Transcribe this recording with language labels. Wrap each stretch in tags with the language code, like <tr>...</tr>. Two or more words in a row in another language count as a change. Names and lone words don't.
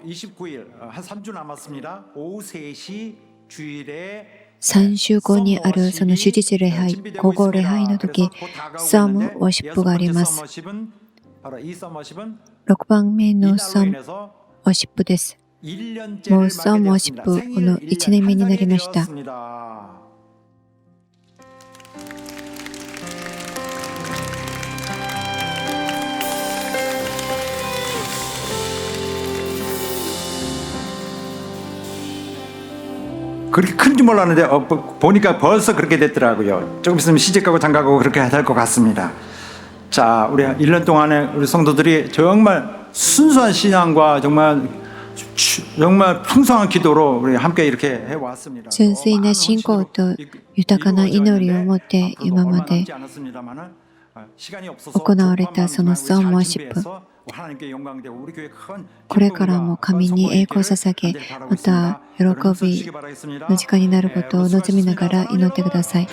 <ja>3 週後にあるその主日礼拝、午後礼拝の時、サームワーシップがあります。6番目のサームワーシップです。もうサームワーシップ、この1年目になりました。</ja> <ko>그렇게 큰 줄 몰랐는데 보니까 벌써 그렇게 됐더라고요. 조금 있으면 시집가고 장가가고 그렇게 될 것 같습니다. 자, 우리 1년 동안에 우리 성도들이 정말 순수한 신앙과 정말 풍성한 기도로 우리 함께 이렇게 해왔습니다.</ko> <ja>純粋な信仰と豊かな祈りを持って今まで行われたそのサームワーシップ、これからも神に栄光を捧げ、また喜びの時間になることを望みながら祈ってください。</ja>